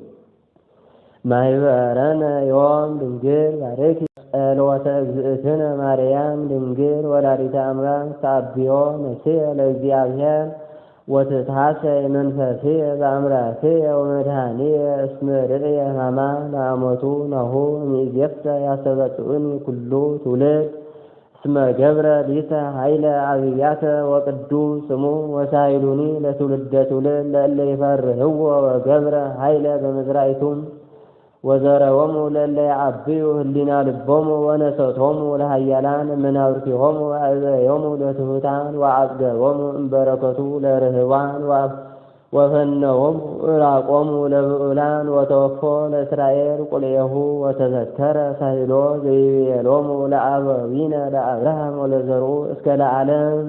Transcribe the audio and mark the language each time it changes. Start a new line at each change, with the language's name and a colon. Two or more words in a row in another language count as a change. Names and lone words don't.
Geez: ማኅበረነ ዮም ድንግል ባርኪ። ጸሎተ እግዝእትነ ማርያም ድንግል ወላዲተ አምላክ ተአብዮ ነፍስየ ለእግዚአብሔር ወትትሐሰይ መንፈስየ በአምላክየ ወመድኃኒየ እስመ ርእየ ሕማማ ለአመቱ ናሁ እምይእዜሰ ያስተበጽኡኒ ኩሉ ትውልድ እስመ ገብረ ሊተ ኃይለ አብያተ ወቅዱስ ስሙ ወሳይሉኒ ለትውልደ ትውልድ ለእለ ይፈርህዎ ወገብረ ኃይለ በመዝራኢቱም ወዘረዎሙ ለእለ ይዐብዩ ህሊና ልቦሙ ወነሰቶሙ ለኃያላን መናብርቲሆሙ አዕበዮሙ ለትሑታን ወአጽገቦሙ እምበረከቱ ለርህባን ወፈነዎሙ ዕራቆሙ ለብዑላን ወተወክፎ ለእስራኤል ቁልኤሁ ወተዘከረ ሳሂሎ ዘይቤሎሙ ለአበዊነ ለአብርሃም ወለዘርኡ እስከ ለዓለም።